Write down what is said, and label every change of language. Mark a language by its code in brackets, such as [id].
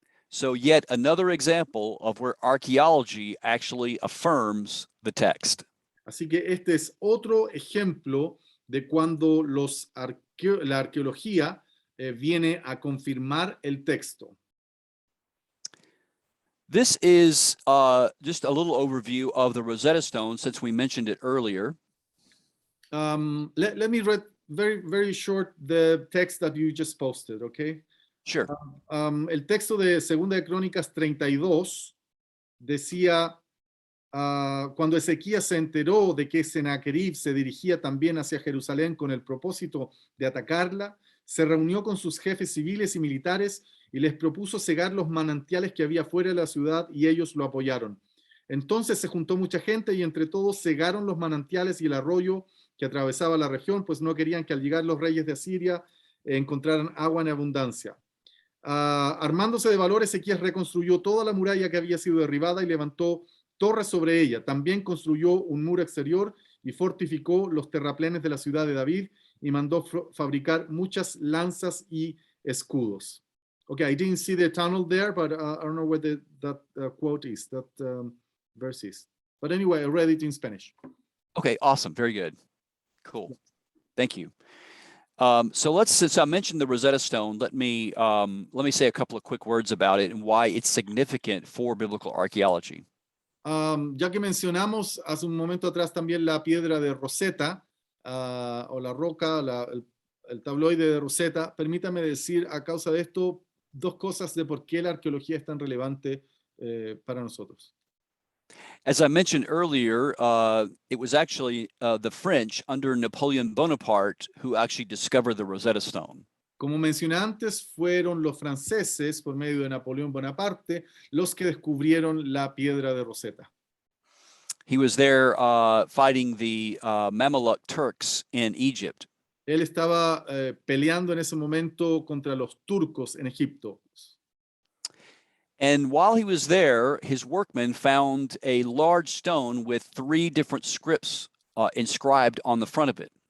[en] So yet another example of where archaeology actually affirms the text. [es] Así que este es otro ejemplo de cuando la arqueología viene a confirmar el texto. [en] This is just a little overview of the Rosetta Stone, since we mentioned it earlier. Let me read very, very short the text that you just posted, okay? Sure. [es] El texto de 2 de Crónicas 32 decía, cuando Ezequías se enteró de que Sennacherib se dirigía también hacia Jerusalén con el propósito de atacarla, se reunió con sus jefes civiles y militares y les propuso cegar los manantiales que había fuera de la ciudad, y ellos lo apoyaron. Entonces se juntó mucha gente y entre todos cegaron los manantiales y el arroyo que atravesaba la región, pues no querían que al llegar los reyes de Asiria encontraran agua en abundancia. Armándose de valor, Ezequías reconstruyó toda la muralla que había sido derribada y levantó torres sobre ella. También construyó un muro exterior y fortificó los terraplenes de la ciudad de David y mandó fabricar muchas lanzas y escudos. [en] Okay, I didn't see the tunnel there, but I don't know where that quote is, that verse is. But anyway, I read it in Spanish. Okay, awesome. Very good. Cool. Thank you. So since I mentioned the Rosetta Stone, let me say a couple of quick words about it and why it's significant for biblical archaeology. [es] Ya que mencionamos hace un momento atrás también la piedra de Rosetta, o la roca, el tabloide de Rosetta, permítame decir a causa de esto dos cosas de por qué la arqueología es tan relevante para nosotros. [en] As I mentioned earlier, it was actually the French under Napoleon Bonaparte who actually discovered the Rosetta Stone. [es] Como mencioné antes, fueron los franceses, por medio de Napoleón Bonaparte, los que descubrieron la piedra de Rosetta. [en] He was there fighting the Mameluke Turks in Egypt. [es] Él estaba peleando en ese momento contra los turcos en Egipto. [en] And while he was there, his workmen found a large stone with 3 different scripts inscribed on the front of it.